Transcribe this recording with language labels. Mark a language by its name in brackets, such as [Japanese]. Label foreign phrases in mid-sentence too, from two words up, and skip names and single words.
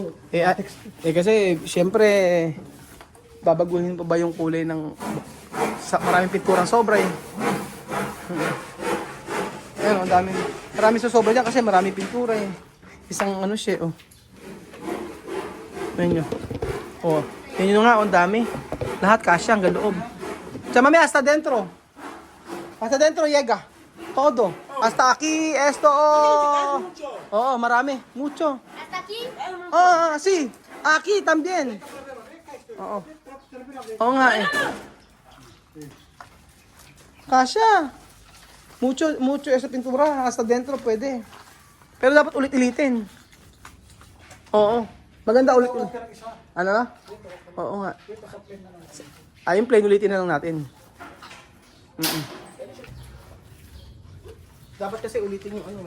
[Filipino] Kasi syempre, babaguhin pa ba yung kulay ng maraming pinturang sobra eh. Ayun, ang dami. Marami sa sobra dyan kasi marami pintura eh. Isang ano siya, oh. Ayun nyo. Oh, yun nyo nga, ang dami. Lahat kasya hanggang loob. Sa mami, [Spanish] hasta dentro. Hasta dentro, llega. Todo. Hasta aquí, esto, oh. [Filipino] Oo, marami. [Spanish] Mucho. Hasta aquí. Oh, sí. Aquí también. [Filipino] Oo. Oo nga eh. Kasya. Mucho sa pintura. [Spanish] Hasta dentro [Filipino] pwede. Pero dapat ulit-ulitin. Oo. Maganda ulit-ulit. Ano na? Oo nga. Yung plain ulitin na lang natin. Dapat kasi ulitin yung ano eh.